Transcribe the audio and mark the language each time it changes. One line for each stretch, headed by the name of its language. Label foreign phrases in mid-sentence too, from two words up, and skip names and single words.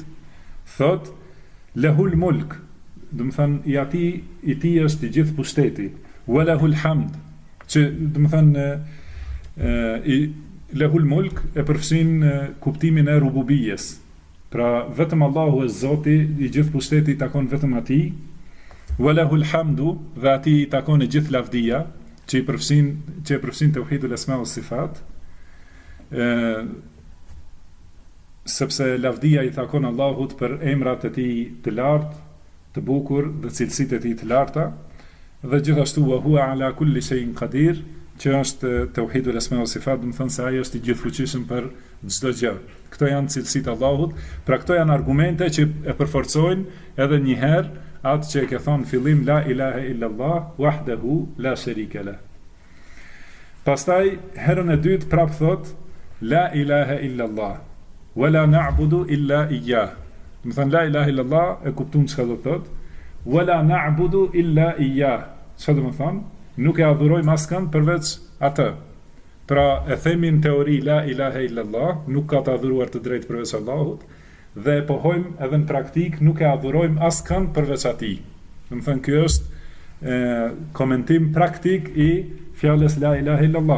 Albanian: Thot
Arabic: له الملك,
Albanian: do të thënë i tij është i gjithë pushteti,
Arabic: وله الحمد,
Albanian: që do të thënë
Arabic: له الملك
Albanian: e përfshin kuptimin e rububijes. Pra vetëm Allahu është Zoti, i gjithë pushteti i takon vetëm atij.
Arabic: وله الحمد,
Albanian: dhe atij i takon e gjithë lavdia, që e përfshin
Arabic: توحيد الأسماء والصفات.
Albanian: Sepse lavdia i takon Allahut për emrat e tij të lartë, të bukur dhe cilësitë e tij të larta, dhe gjithashtu
Arabic: وهو على كل شيء قدير,
Albanian: që është
Arabic: توحيد الأسماء والصفات,
Albanian: do të thonë se ai është i gjithfuqishëm për çdo gjë. Këto janë cilësitë e Allahut, pra këto janë argumente që e përforcojnë edhe një herë atë që e ke thonë fillim
Arabic: لا إله إلا الله وحده لا شريك له.
Albanian: Pastaj herën e dytë prap thot
Arabic: لا إله إلا الله ولا نعبد إلا إياه.
Albanian: Do të thënë
Arabic: لا إله إلا الله
Albanian: e kupton çka do të thot,
Arabic: ولا نعبد إلا إياه.
Albanian: Çfarë do të thonë? Nuk e adhurojmë askënd përveç atë. Pra e themi në teori
Arabic: لا إله إلا الله,
Albanian: nuk ka të adhuruar të drejtë përveç Allahut, dhe e pohojmë edhe në praktik nuk e adhurojmë askënd përveç atij. Do të thënë ky është komentim praktik i fjalës
Arabic: لا إله إلا الله.